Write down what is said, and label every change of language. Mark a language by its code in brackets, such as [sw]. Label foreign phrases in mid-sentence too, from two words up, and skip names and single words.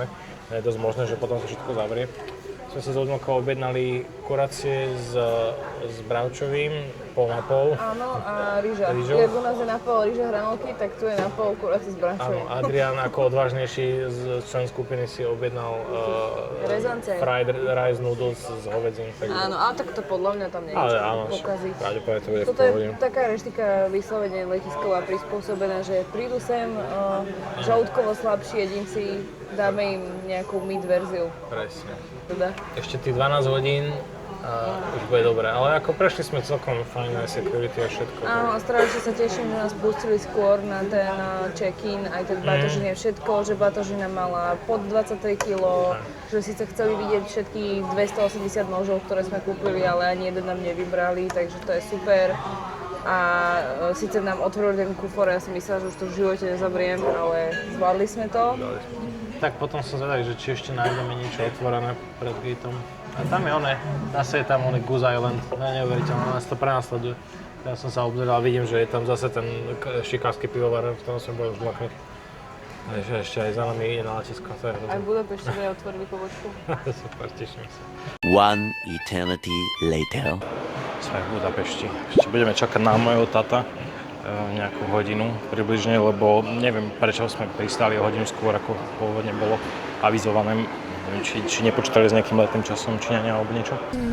[sk] Je dosť možné, že potom sa všetko zavrie. Sme si s Ľudmilkou objednali kurácie s bravčovým, pol na pol. Áno, a rýža. Rýžou? Jak u nás je na pol rýža hranolky, tak tu je na pol kuráci s Áno, bračovým. Adrian ako odvážnejší z člen skupiny si objednal Rezance. fried rice noodles s hovedzím. Áno, ale tak to podľa mňa tam nie je Ale čo áno, pokaziť. pravdepodobne to bude v Toto je pohode. taká reštika vyslovene letisková prispôsobená, že prídu sem žalúdkovo slabší jedinci, dáme im nejakú mid verziu. Presne. Teda. Ešte tých 12 hodín a už bude dobré, ale ako prešli sme celkom fajn aj security a všetko. Áno, a strašne sa teším, že nás pustili skôr na ten check-in, aj ten batožín je všetko, že batožina mala pod 23 kg, že síce chceli vidieť všetkých 280 nožov, ktoré sme kúpili, ale ani jeden nám nevybrali, takže to je super. A síce nám otvorili ten kufor, ja som myslela, že už to v živote nezavriem, ale zvládli sme to. Tak potom som zvedavý, že či ešte nájdeme niečo otvorené pred gateom. A tam je one, zase je tam one Goose Island, neuveriteľné, nás to prenasleduje. Ja som sa obzeral a vidím, že je tam zase ten šikársky pivovar, v ktorom som bol už dlhý. Takže ešte aj za nami je na letisko, to je Aj hrozné. v Budapešti sme otvorili pobočku. Super, teším sa. [en] One eternity later. [sk] Sme v Budapešti. Ešte budeme čakať na mojho tata nejakú hodinu približne, lebo neviem prečo sme pristali o hodinu skôr, ako pôvodne bolo avizované. Neviem, či nepočítali s nejakým letným časom činenia alebo niečo.